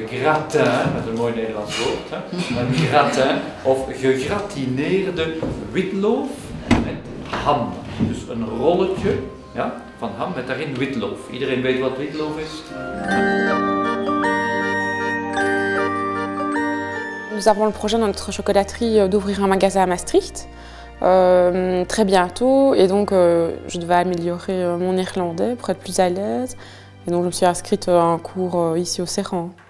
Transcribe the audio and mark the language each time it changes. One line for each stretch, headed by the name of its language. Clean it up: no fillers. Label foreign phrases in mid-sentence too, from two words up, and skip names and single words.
Dutch: gratin, met een mooi Nederlands woord, een gratin of gegratineerde witloof met ham. Dus een rolletje, ja, van ham met daarin witloof. Iedereen weet wat witloof is?
French: Nous avons le projet dans notre chocolaterie d'ouvrir un magasin à Maastricht très bientôt et donc je devais améliorer mon néerlandais pour être plus à l'aise et donc je me suis inscrite à un cours ici au Serran.